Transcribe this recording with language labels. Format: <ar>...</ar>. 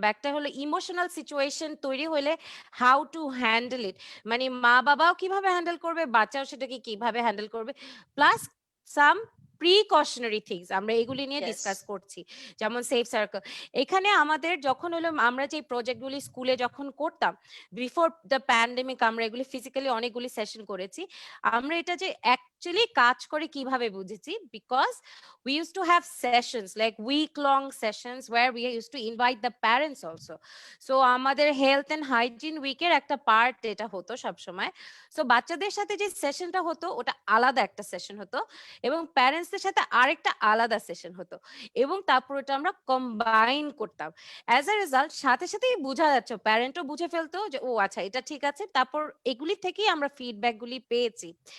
<bn>বা একটা হলো ইমোশনাল সিচুয়েশন তৈরি হলে</bn> <en>how to handle it,</en> <bn>মানে মা বাবাও কিভাবে হ্যান্ডেল করবে, বাচ্চাও সেটাকে কিভাবে হ্যান্ডেল করবে,</bn> <en>plus some precautionary things</en> <bn>আমরা এগুলি নিয়ে</bn> <en>Yes.</en> <bn>ডিসকাস করছি। যেমন সেফ সার্কেল, এখানে আমাদের যখন হলো আমরা যে প্রজেক্টগুলি স্কুলে যখন করতাম বিফোর দ্য প্যান্ডেমিক, আমরা এগুলি ফিজিক্যালি অনেকগুলি সেশন করেছি। আমরা এটা যে অ্যাকচুয়ালি কাজ করে কিভাবে বুঝেছি, because</bn> <en>we used to have sessions like week long sessions where we used to invite the parents also.</en> <bn>So আমাদের হেলথ এন্ড হাইজিন উইকের একটা পার্ট এটা হতো সব সময়। সো বাচ্চাদের সাথে যে সেশনটা হতো ওটা আলাদা একটা সেশন হতো, এবং প্যারেন্টসদের সাথে আরেকটা আলাদা সেশন হতো, এবং তারপর ওটা আমরা কম্বাইন করতাম।</bn> <en>as a result</en> <bn>সাথে সাথেই বোঝা যাচ্ছে, প্যারেন্টও বুঝে ফেলতো যে ও আচ্ছা এটা ঠিক আছে, তারপর এগুলি থেকেই আমরা ফিডব্যাক গুলি পেয়েছি।</bn>